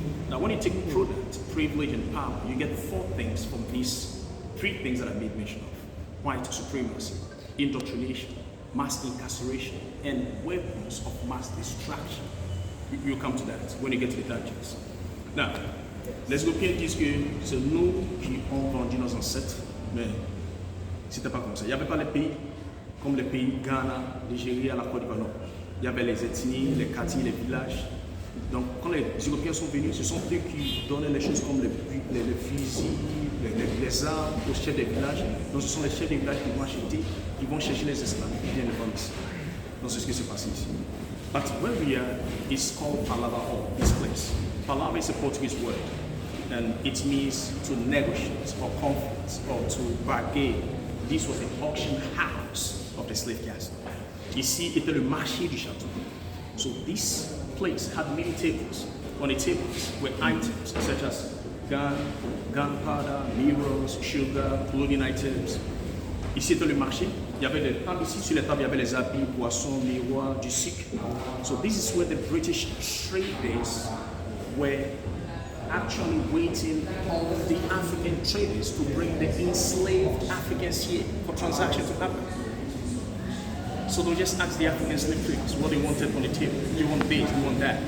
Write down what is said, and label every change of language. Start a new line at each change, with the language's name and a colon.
English: Now, when you take prudence, privilege, and power, you get 4 things from these 3 things that I made mention of: white supremacy, indoctrination, mass incarceration, and weapons of mass destruction. You'll come to that when you get to the dungeons.
French: Now, les Européens disent que c'est nous qui ont vendu nos ancêtres, mais c'était pas comme ça. Il n'y avait pas les pays comme les pays Ghana, Nigeria, la Côte d'Ivoire. Non. Il y avait les ethnies, les quartiers, les villages. Donc, quand les Européens sont venus, ce sont eux qui donnaient les choses comme les fusils, les armes aux chefs des villages. Donc, ce sont les chefs des villages qui vont acheter, qui vont chercher les esclaves qui viennent de vendre ici. Donc, c'est ce qui s'est passé ici.
English: But where we are is called Palava Hall, this place. Palava is a Portuguese word, and it means to negotiate or conference or to bargain. This was the auction house of the slave castle.
French: Ici était le marché du château.
English: So this place had many tables. On the tables were items such as gunpowder, mirrors, sugar, clothing items.
French: Ici était le marché. Il y avait des tables ici. Sur les tables, il y avait les habits, poissons, miroirs, du sucre.
English: So this is where the British traders were actually waiting on the African traders to bring the enslaved Africans here for transactions to happen. So they'll just ask the African slave traders what they wanted on the table. You want this, you want that.